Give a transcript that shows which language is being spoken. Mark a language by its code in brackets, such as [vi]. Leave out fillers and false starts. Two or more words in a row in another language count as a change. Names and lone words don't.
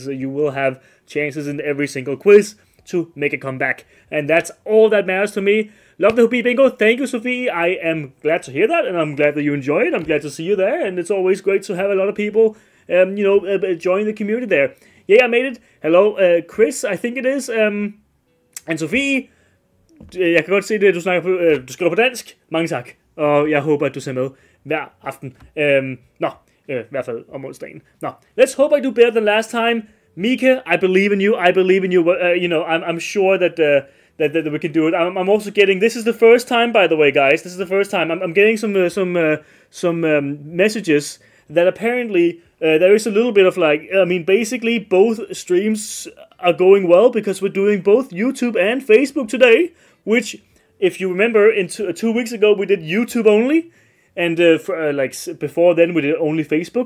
[en] You will have chances in every single quiz to make a comeback, and that's all that matters to me. Love the Hobbii bingo. Thank you, Sophie. I am glad to hear that, and I'm glad that you enjoy it. I'm glad to see you there, and it's always great to have a lot of people, join the community there. Yeah, I made it. Hello, Chris, I think it is. [da] And Sofie, jeg kan godt se det, du snakker på, du skriver på dansk. Mange tak, og jeg håber, at du ser med hver aften. I hvert fald om onsdagen. [en] Let's hope I do better than last time. Mika, I believe in you. I'm sure that we can do it. I'm also getting, this is the first time, by the way, guys. This is the first time. I'm getting some messages that apparently there is a little bit of basically both streams are going well, because we're doing both YouTube and Facebook today, which, if you remember, 2 weeks ago we did YouTube only, and before then we did only Facebook.